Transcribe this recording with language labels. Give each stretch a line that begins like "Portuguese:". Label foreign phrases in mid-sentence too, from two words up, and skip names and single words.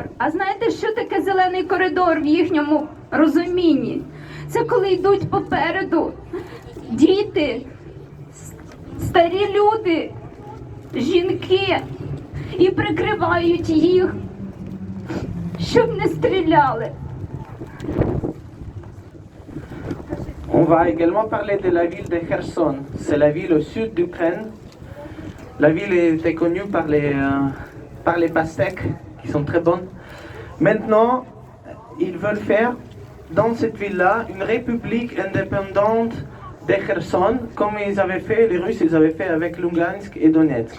Ukrainian: А знаєте, що таке зелений коридор в їхньому розумінні? Це коли йдуть попереду діти, старі люди, жінки і прикривають їх, щоб не стріляли.
French: On va également parler de la ville de Kherson. C'est la ville au sud d'Ukraine. La ville était connue par les pastèques, qui sont très bonnes. Maintenant, ils veulent faire, dans cette ville-là, une république indépendante de Kherson, comme ils avaient fait, les Russes, ils avaient fait avec Lugansk et Donetsk.